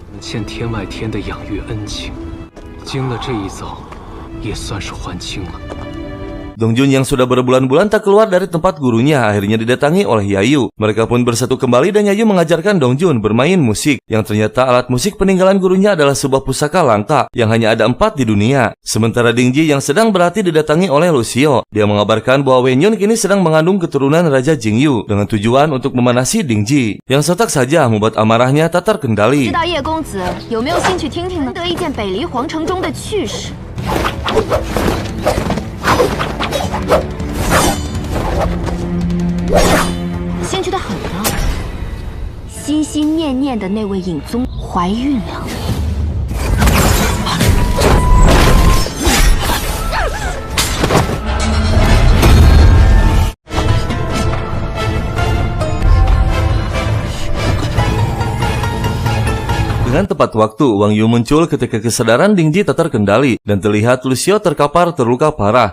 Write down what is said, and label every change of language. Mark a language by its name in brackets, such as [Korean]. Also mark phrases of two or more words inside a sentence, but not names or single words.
[Chinese] 现天外天的养育恩情，经了这一遭，也算是还清了。 [Indonesian] Dongjun yang sudah berbulan-bulan tak keluar dari tempat gurunya akhirnya didatangi oleh Yayu. Mereka pun bersatu kembali dan Yayu mengajarkan Dongjun bermain musik. Yang ternyata alat musik peninggalan gurunya adalah sebuah pusaka langka yang hanya ada 4 di dunia. Sementara Dingji yang sedang berlatih didatangi oleh Lucio. Dia mengabarkan bahwa Wenyun kini sedang mengandung keturunan Raja Jingyu dengan tujuan untuk memanasi Dingji. Yang sontak saja membuat amarahnya tak terkendali. [Chinese] 知道叶公子有没有兴趣听听得一见北离皇城中的趣事？兴趣的很呢，心心念念的那位影宗怀孕了。 [Indonesian] Dengan tepat waktu, Wang Yu muncul ketika kesadaran Dingji tak terkendali dan terlihat Lucio terkapar terluka parah.